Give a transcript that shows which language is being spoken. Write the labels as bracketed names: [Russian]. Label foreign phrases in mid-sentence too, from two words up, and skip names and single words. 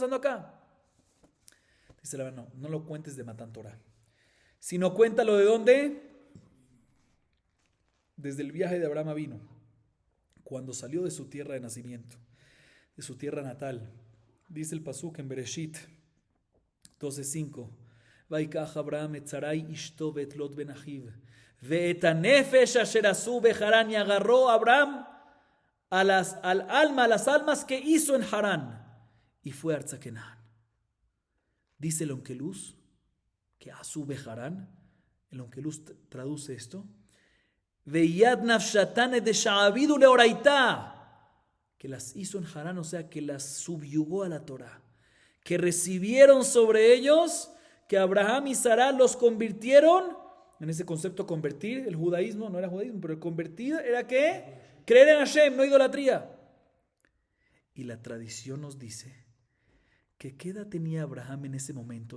[Spanish] ¿Qué está pasando acá? Dice la no, no lo cuentes de Matan Torah, sino cuéntalo de dónde. Desde el viaje de Abraham vino, cuando salió de su tierra de nacimiento, de su tierra natal. Dice el pasuk en Bereshit 12:5. [Hebrew] ויקח אברהם את שרי אשתו בת לוט בן אחיו ואת הנפש אשר עשו בחרן, [Spanish] y agarró Abraham al alma, a las almas que hizo en Harán, y fue a Arza Kenan. Dice el Onkeluz que [Hebrew] עשו בחרן, [Spanish] el Onkeluz traduce esto, [Aramaic] וית נפשתן דשעבידו לאוריתא, [Spanish] que las hizo en Harán, o sea, que las subyugó a la Torah, que recibieron sobre ellos, que Abraham y Sarah los convirtieron, en ese concepto convertir, el judaísmo, no era judaísmo, pero el convertir era ¿qué? Creer en Hashem, no idolatría. Y la tradición nos dice que ¿qué edad tenía Abraham en ese momento?